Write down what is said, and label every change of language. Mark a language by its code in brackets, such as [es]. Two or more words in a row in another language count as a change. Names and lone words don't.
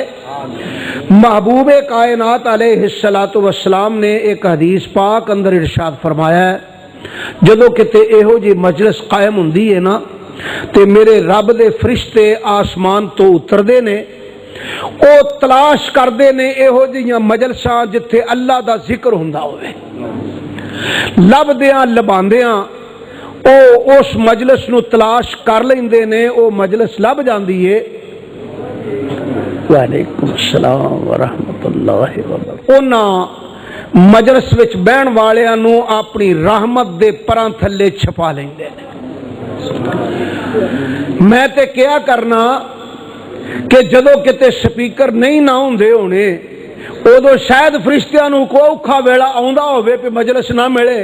[pa] محبوبِ کائنات [ar] علیہ الصلاۃ والسلام [pa] نے ایک حدیث پاک اندر ارشاد فرمایا ہے جدوں کتے ایہو جی مجلس قائم ہندی ہے نا تے میرے رب دے فرشتے اسمان تو اتردے نیں، او تلاش کردے نیں ایہو جہیاں مجلساں جتھے اللہ دا ذکر ہندا ہووے. لبھدیاں لبھاندیاں او اس مجلس نوں تلاش کر لیندے نیں، او مجلس لبھ جاندی ہے. [ar] وعليكم السلام ورحمة الله وبركاته. [pa] انہاں مجلس وچ بہن والیاں نوں اپنی رحمت دے پراں تھلے چھپا لیندے نیں. میں تے کیا کرنا کہ جدوں کتے سپیکر نہیں نا ہندے ہونے اودوں شاید فرشتیاں نوں کوئی اوکھا ویلا آؤندا ہووے کہ مجلس نا ملے.